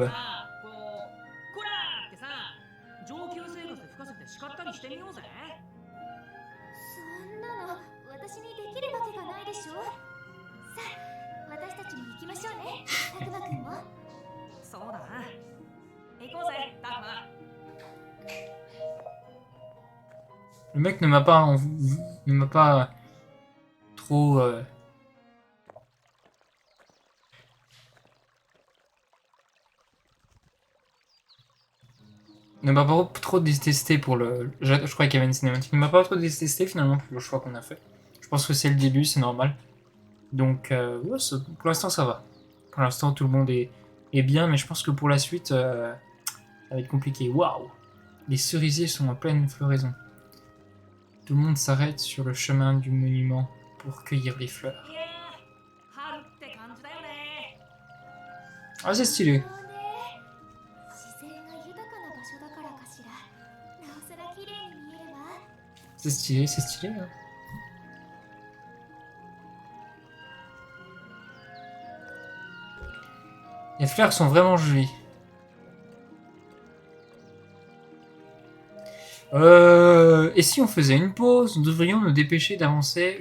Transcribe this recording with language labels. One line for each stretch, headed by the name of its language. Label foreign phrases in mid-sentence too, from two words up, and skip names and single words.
Japanese: さあこらーってさ上級生活で吹かせて叱ったりしてみようぜそんなの私にできるわけがないでしょ。さあ私たちも行きましょうね。たくまくんも。そうだな行こうぜタフマ
French: Le mec ne m'a pas trop ne m'a pas trop détesté pour le. Je croyais qu'il y avait une cinématique. Il ne m'a pas trop détesté finalement pour le choix qu'on a fait. Je pense que c'est le début, c'est normal. Donc, ouais, pour l'instant, ça va. Pour l'instant, tout le monde est bien, mais je pense que pour la suite, ça va être compliqué. Waouh! Les cerisiers sont en pleine floraison. Tout le monde s'arrête sur le chemin du monument pour cueillir les fleurs.
Japanese: いやー春って感じだよね
French: Ah, c'est stylé.
Japanese: そうね。自然が豊かな場所だからかしら。なおさら綺麗に見えるわ。
French: C'est stylé, c'est stylé. Hein. Les fleurs sont vraiment jolies. Et si on faisait une pause, nous devrions nous dépêcher d'avancer.